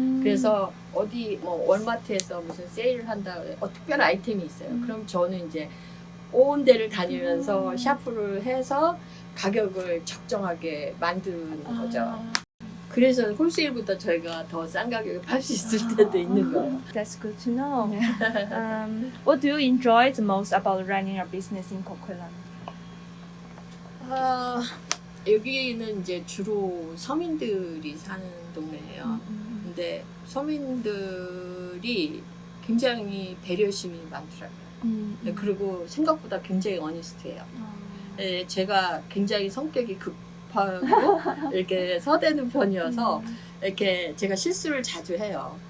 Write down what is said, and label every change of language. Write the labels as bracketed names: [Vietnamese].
[Korean] 그래서 어디 뭐 월마트에서 무슨 세일을 한다, 특별한 아이템이 있어요. 그럼 저는 이제 온 데를 다니면서 샤프를 해서 가격을 적정하게 만드는 거죠. 그래서 홀세일보다 저희가 더 싼 가격에 팔 수 있을 때도 있는 거예요. [English] That's good to know. What do you enjoy the most about running your business in Coquitlam? [Korean] 여기는 이제 주로 서민들이 사는 동네예요. 근데 서민들이 굉장히 배려심이 많더라고요. 그리고 생각보다 굉장히 어니스트해요. 네, 제가 굉장히 성격이 급하고 이렇게 서대는 편이어서 이렇게 제가 실수를 자주 해요.